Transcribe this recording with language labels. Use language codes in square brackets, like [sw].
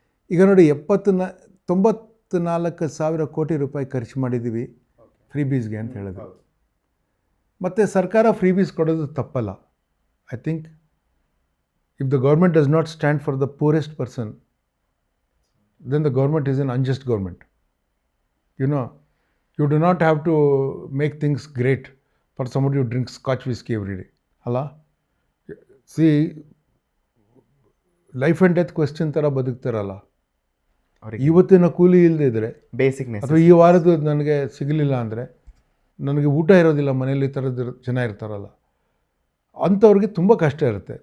[kn] ಈಗ ನೋಡಿ, 94,000 ಕೋಟಿ ರೂಪಾಯಿ ಖರ್ಚು ಮಾಡಿದ್ದೀವಿ ಫ್ರೀಬೀಸ್ಗೆ ಅಂತ ಹೇಳಿದ್ರು. ಮತ್ತು ಸರ್ಕಾರ ಫ್ರೀಬೀಸ್ ಕೊಡೋದು ತಪ್ಪಲ್ಲ. [en] I think if the government does not stand for the poorest person, then the government is an unjust government. You know, you do not have to make things great for somebody who drinks Scotch whiskey every day. [kn] ಅಲ್ಲ, C life and death question ಥರ ಬದುಕ್ತಾರಲ್ಲ, ಇವತ್ತಿನ ಕೂಲಿ ಇಲ್ಲದೆ ಇದ್ದರೆ, [en] basic [kn] ಅಥವಾ ಈ ವಾರದ್ದು ನನಗೆ ಸಿಗಲಿಲ್ಲ ಅಂದರೆ, ನನಗೆ ಊಟ ಇರೋದಿಲ್ಲ ಮನೇಲಿ, ಥರದ ಜನ ಇರ್ತಾರಲ್ಲ, ಅಂಥವ್ರಿಗೆ ತುಂಬ ಕಷ್ಟ ಇರುತ್ತೆ.